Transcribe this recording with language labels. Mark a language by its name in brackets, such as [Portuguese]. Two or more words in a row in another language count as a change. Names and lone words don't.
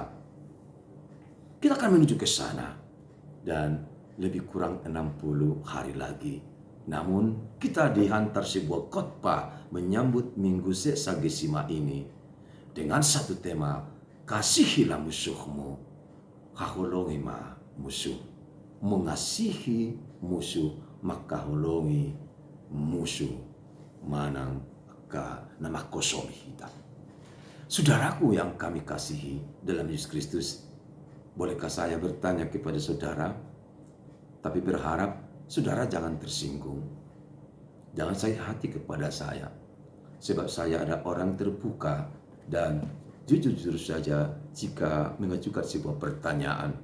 [Indonesian] Kita akan menuju ke sana dan lebih kurang 60 hari lagi. Namun kita dihantar sebuah khotbah menyambut minggu Seksagesima ini dengan satu tema, kasihilah musuhmu, [Batak Toba] haholongi ma musuh. [Indonesian] Mengasihi musuh maka [Batak Toba] holongi musuh manang ka nama [Indonesian] kosong kita. Saudaraku yang kami kasihi dalam Yesus Kristus, bolehkah saya bertanya kepada saudara? Tapi berharap saudara jangan tersinggung. Jangan sakit hati kepada saya. Sebab saya ada orang terbuka dan jujur saja jika mengajukan sebuah pertanyaan.